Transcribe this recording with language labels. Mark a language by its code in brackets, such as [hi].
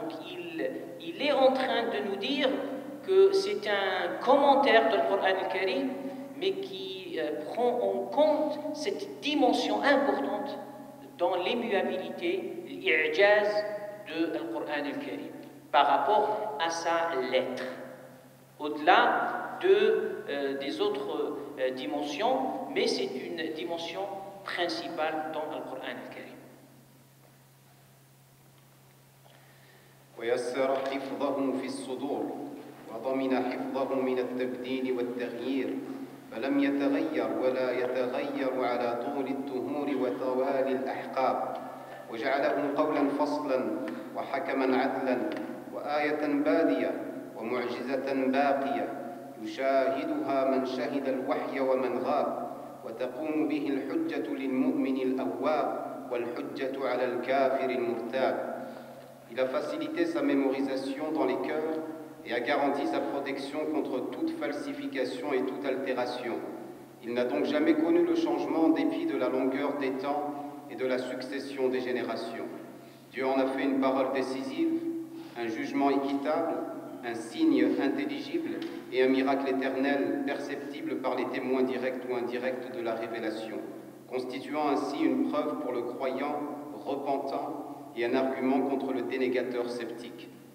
[fr] Donc il est en train de nous dire que c'est un commentaire du Coran al-Karim, mais qui prend en compte cette dimension importante dans l'immuabilité, l'ijaz de Coran al-Karim par rapport à sa lettre, au-delà des autres dimensions, mais c'est une dimension principale dans le Coran al-Karim. [ar] ويسر حفظه في الصدور وضمن حفظه من التبديل والتغيير فلم يتغير ولا يتغير على طول الدهور وطوال الأحقاب، وجعله قولا فصلا وحكما عدلا وآية بادية ومعجزة باقية يشاهدها من شهد الوحي ومن غاب، وتقوم به الحجة للمؤمن الأواب والحجة على الكافر المرتاب. [fr] Il a facilité sa mémorisation dans les cœurs et a garanti sa protection contre toute falsification et toute altération. Il n'a donc jamais connu le changement en dépit de la longueur des temps et de la succession des générations. Dieu en a fait une parole décisive, un jugement équitable, un signe intelligible et un miracle éternel perceptible par les témoins directs ou indirects de la révélation, constituant ainsi une preuve pour le croyant repentant et un argument contre le dénégateur sceptique.